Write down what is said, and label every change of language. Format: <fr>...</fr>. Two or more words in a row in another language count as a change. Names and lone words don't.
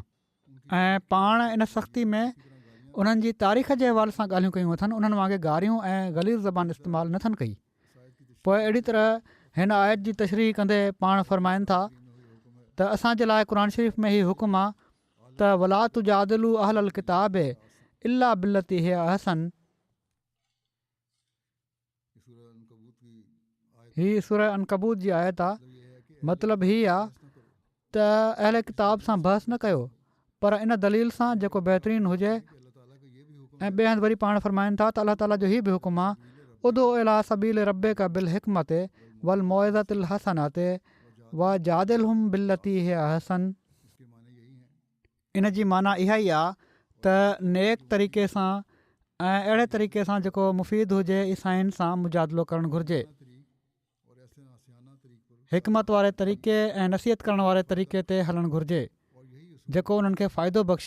<sd>ऐं पाण इन सख़्ती में उन्हनि जी तारीख़ जे हवाले सां ॻाल्हियूं कयूं अथनि, उन्हनि वांगुरु गारियूं ऐं गलीज़ ज़बान इस्तेमालु नथनि कई। पोइ अहिड़ी तरह हिन आयत जी तशरीह कंदे पाण फ़रमाइनि था त असांजे लाइ क़ुर शरीफ़ में ही हुकुम आहे त</sd> <ar>ولا تجادلوا أهل الكتاب إلا بالتي هي أحسن.</ar> <sd>हीअ सूरह अनकबूत जी आयत आहे। मतिलबु हीअ आहे त अहल किताब सां बहस न कयो, पर इन दलील सां जेको बहितरीनु हुजे। ऐं ॿिए हंधि वरी पाण फ़रमाइनि था त अलाह ताला जो हीअ बि हुकुम आहे</sd> <ar>ادع إلى سبيل ربك بالحكمة والموعظة الحسنة وجادلهم بالتي هي أحسن.</ar> <sd>इन जी माना इहा ई आहे त नेक तरीक़े सां ऐं अहिड़े तरीक़े सां जेको मुफ़ीद हुजे ईसाइन सां मुजादिलो करणु घुरिजे। हिकमत वारे तरीक़े ऐं नसीहत करण वारे तरीक़े ते हलणु घुरिजे जेको उन्हनि खे फ़ाइदो बख़्शे।</sd>